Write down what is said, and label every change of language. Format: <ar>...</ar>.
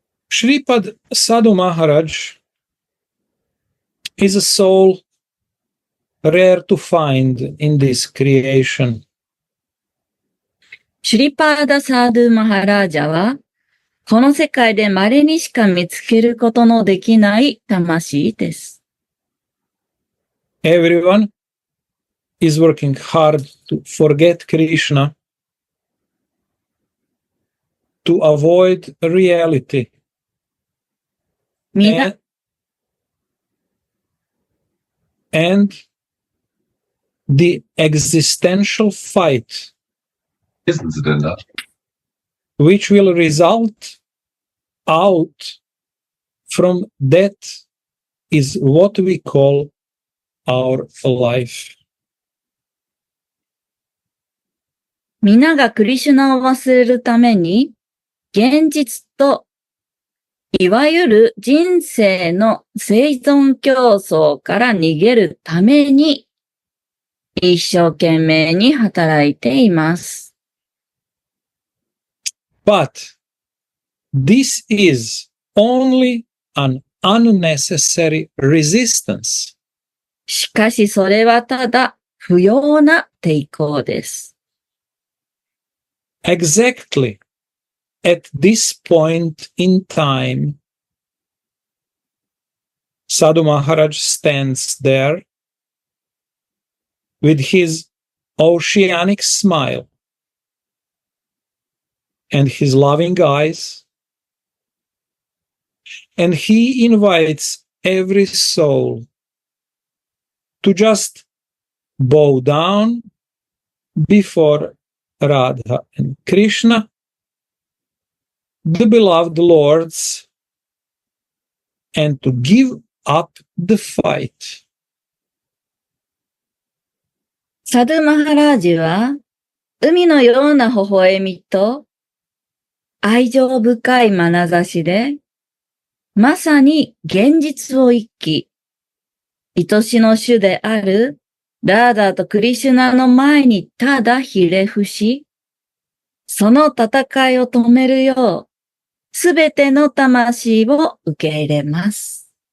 <en>Shripad Sadhu Maharaj is a soul rare to find in this creation.</en> <ja>シュリパーダ・サードゥ・マハラージャは、この世界で稀にしか見つけることのできない魂です。</ja> <en>Everyone is working hard to forget Krishna, to avoid reality.</en> <ja>みんな、</ja> <en>and the existential fight</en> <de>Wissen Sie denn das?</de> <en>which will result out from that is what we call our life.</en> <ja>皆がクリシュナを忘れるために、現実と、いわゆる人生の生存競争から逃げるために、一生懸命に働いています。</ja> <en>But this is only an unnecessary resistance.</en> <ja>しかしそれはただ不要な抵抗です。</ja> <en>Exactly at this point in time, Sadhu Maharaj stands there with his oceanic smile and his loving eyes, and he invites every soul to just bow down before Radha and Krishna, the beloved lords, and to give up the fight.</en> <ja>サドゥマハラージは、海のような微笑みと愛情深い眼差しで、まさに現実を生き、愛しの主であるラーダーとクリシュナの前にただひれ伏し、その戦いを止めるよう、すべての魂を受け入れます。</ja>